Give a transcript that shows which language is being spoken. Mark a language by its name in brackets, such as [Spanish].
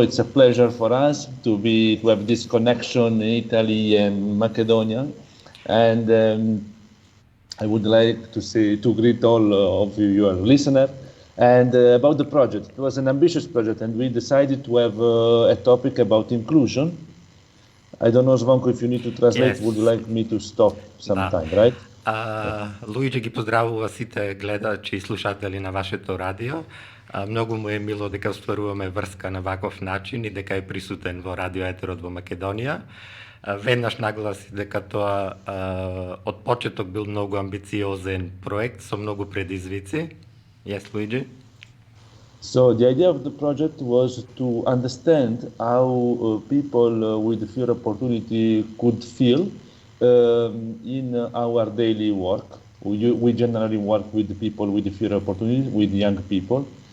[English] It's a pleasure for us to have this connection in Italy and Macedonia, and I would like to greet all of your listeners. And about the project, it was an ambitious project, and we decided to have a topic about inclusion. I don't know, Zvonko, if you need to translate. Yes. Would you like me to stop sometime, right? [Macedonian] Луиджи ги поздравува сите гледачи и слушатели на вашето радио. Многу му е мило дека стваруваме врска на ваков начин и дека е присутен во радио етерот во Македонија. Веднаш нагласи дека тоа од почеток бил многу амбициозен проект со многу предизвици. [English] Yes, Luigi? So the idea of the project was to understand how people with fewer opportunity could feel in our daily work. We generally work with the people with fewer opportunity, with young people.